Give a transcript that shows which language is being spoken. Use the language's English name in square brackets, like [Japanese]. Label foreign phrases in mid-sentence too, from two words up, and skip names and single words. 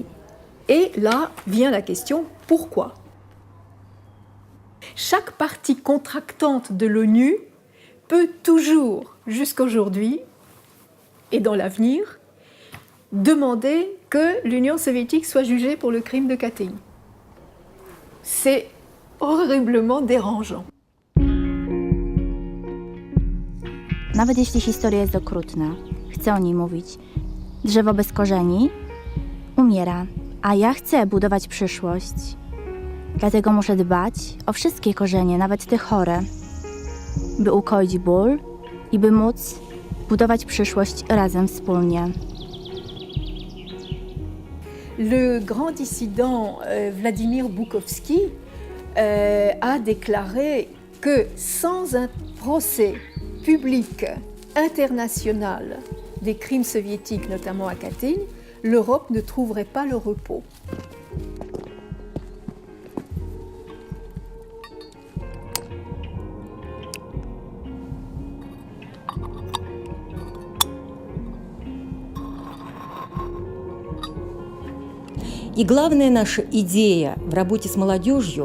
[French] Et là vient la question, pourquoi ? Chaque partie contractante de l'ONU peut toujours, jusqu'aujourd'hui et dans l'avenir, demander que l'Union soviétique soit jugée pour le crime de Katyn. C'est horriblement dérangeant. [Polish] Nawet jeśli historia jest okrutna, chcę o niej mówić. Drzewo bez korzeni umiera, a ja chcę budować przyszłość. Dlatego muszę dbać o wszystkie korzenie, nawet te chore, by ukoić ból i by móc budować przyszłość razem wspólnie. [French] Le grand dissident Vladimir Bukovski a déclaré que sans un procès public international des crimes soviétiques, notamment à Katyn, l'Europe ne trouverait pas le repos. [Russian] И главная наша идея в работе с молодежью